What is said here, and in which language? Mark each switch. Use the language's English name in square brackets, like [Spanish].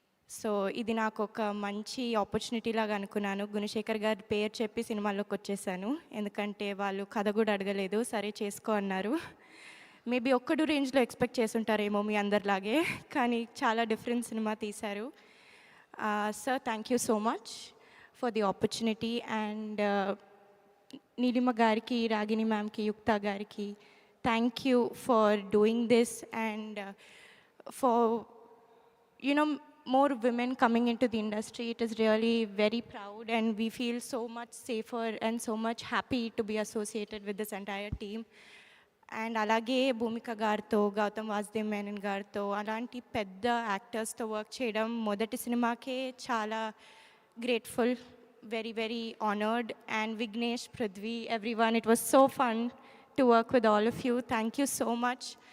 [Telugu] So ఇది నాకు ఒక మంచి ఆపర్చునిటీ లాగా అనుకున్నాను. గుణశేఖర్ గారి పేరు చెప్పి సినిమాలోకి వచ్చేసాను. ఎందుకంటే వాళ్ళు కథ కూడా అడగలేదు, సరే చేసుకో అన్నారు. మేబీ ఒక్కడు రేంజ్లో ఎక్స్పెక్ట్ చేసుంటారేమో మీ అందరిలాగే, కానీ చాలా డిఫరెంట్ సినిమా తీశారు. [English] Sir, thank you so much for the opportunity. And Nilima Gariki, Ragini ma'am ki, Yukta Gariki, thank you for doing this and for, more women coming into the industry. It is really very proud and we feel so much safer and so much happy to be associated with this entire team. [Telugu] And అలాగే భూమిక గారితో, గౌతమ్ వాసుదేవ్ మేనన్ గారితో, అలాంటి పెద్ద యాక్టర్స్తో work చేయడం మొదటి సినిమాకే చాలా grateful, [English] Very very honoured. And Vignesh, Prithvi, everyone, it was so fun to work with all of you. Thank you so much.